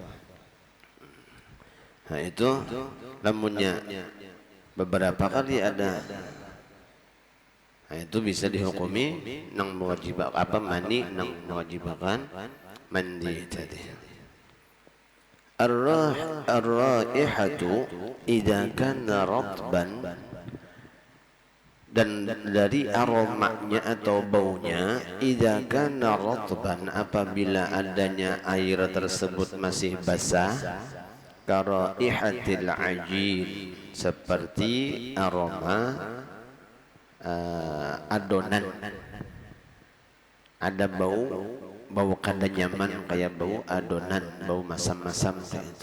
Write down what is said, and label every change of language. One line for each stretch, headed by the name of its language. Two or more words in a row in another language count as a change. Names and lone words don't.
Banjar: Nah itu lamunnya beberapa kali ada, nah itu bisa dihukumi nang mewajibkan apa, mani nang mewajibkan mandi tadi.
Arabic: Ar-raihatu idza kana ratban,
Indonesian: dan dari aromanya atau baunya,
Arabic: idza kana ratban,
Indonesian: apabila adanya air tersebut masih basah,
Arabic: karaihatil ajin,
Indonesian: seperti aroma
Banjar: adonan, ada bau kada nyaman kayak bau adonan, bau masam-masam kayak itu.